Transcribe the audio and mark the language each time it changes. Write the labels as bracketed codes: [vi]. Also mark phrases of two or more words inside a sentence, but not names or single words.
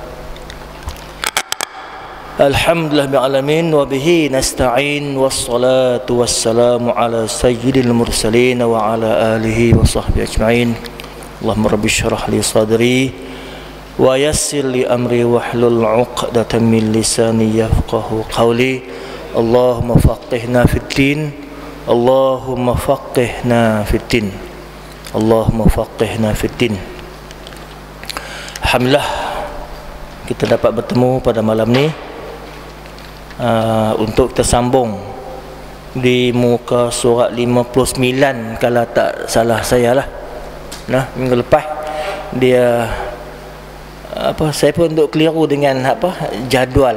[ar] الحمد لله بالعالمين وبه نستعين والصلاة والسلام على سيد المرسلين وعلى آله وصحبه أجمعين. اللهم رب اشرح لي صدري ويسر لي أمري واحلل عقدة من لساني يفقهوا قولي. اللهم فقهنا في الدين. اللهم فقهنا في الدين. اللهم فقهنا في الدين. [ms] Alhamdulillah kita dapat bertemu pada malam ni untuk kita sambung di muka surat 59 kalau tak salah saya lah. Nah, minggu lepas dia saya pun duk keliru dengan jadual.